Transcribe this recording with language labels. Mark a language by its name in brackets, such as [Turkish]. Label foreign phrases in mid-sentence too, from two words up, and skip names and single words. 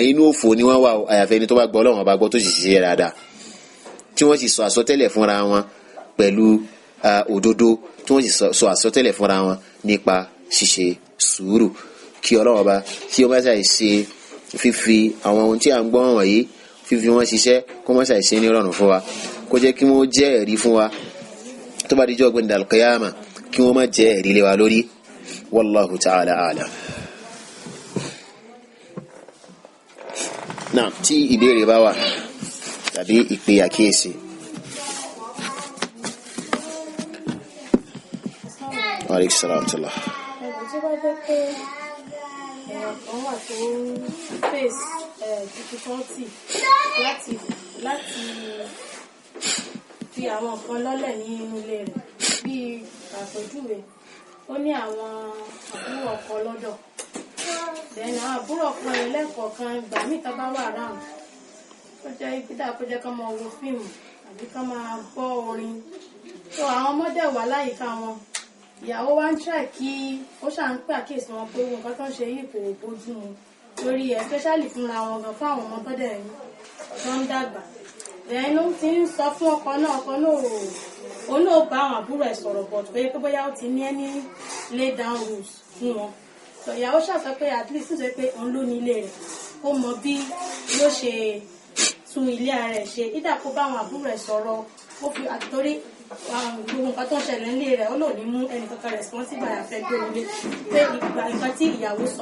[Yoruba] inú òfò ni wọ́n wà àyàfẹ́ ni tó bá gbọ́ Ọlọ́run bá gbọ́ tó sì ṣiṣẹ́ dáadáa tí wọ́n sì sọ àsọtẹ́lẹ̀ fúnra wọn pẹ̀lú òdodo tí wọ́n sì sọ àsọtẹ́lẹ̀ fúnra wọn nípa ṣíṣe sùúrù kí Ọlọ́run bá tí ó bá ṣàì ṣe fífi àwọn ohun tí a ń gbọ́ wọ̀nyí fífi wọ́n ṣiṣẹ́ kó má ṣàì ṣe ní rọrùn fún wa kó jẹ́ kí wọ́n jẹ́ ẹ̀rí fún wa tó bá dijọ́ ọ̀gbìn dàlùkẹ́yàmà kí wọ́n má jẹ́ ẹ̀rí lé wa lórí [Arabic] والله تعالى أعلم. [Yoruba] náà tí ìbéèrè bá wà tàbí ìpè àkíyèsí. [Arabic] وعليكم السلام ورحمة الله. [Yoruba] tó bá jẹ́ pé èèyàn kan wà tó [English] face difficulty [Yoruba] láti fi àwọn nǹkan lọ́lẹ̀ ní inú ilé rẹ̀ bíi àpèjúwe ó ní àwọn àbúrò ọkọ lọ́dọ̀ then àwọn àbúrò ọkọ rẹ̀ lẹ́ẹ̀kọ̀ọ̀kan ìgbà míì tá bá wà ráhùn ó jẹ́ ìpínlẹ̀ àpéjẹ́ ká máa wo fíìmù àbí ká máa gbọ́ orin tó àwọn ọmọdé wà láyìíká wọn ìyàwó wa ń try kí ó ṣáà ń pè àkíyèsí wọn pé nǹkan tó ń ṣe yìí kò bójú mu lórí especially fúnra wọn gan fún àwọn ọmọ tó dẹ̀ tó ń dàgbà ẹ̀yìn ló ti ń sọ fún ọkọ náà òun náà bá àwọn àbúrò ẹ̀ sọ̀rọ̀ bọ̀ tó yẹ pé bóyá ó ti ní ẹni [English] lay down rules [Yoruba] fún wọn tó ìyàwó ṣàṣọ pé [English] at least [Yoruba] ṣe pé òun ló ní ilé rẹ̀ ó mọ bí yóò ṣe tún ilé ara ẹ̀ ṣe ìdá kó bá àwọn àbúrò ẹ̀ sọ̀rọ̀ ó fi àtòrí gbogbo nǹkan tó ń ṣẹlẹ̀ nílé rẹ̀ ó lò ní mú ẹnìkankan responsible àfẹ́ gbé nílé pé ìgbà nǹkan tí ìyàwó sọ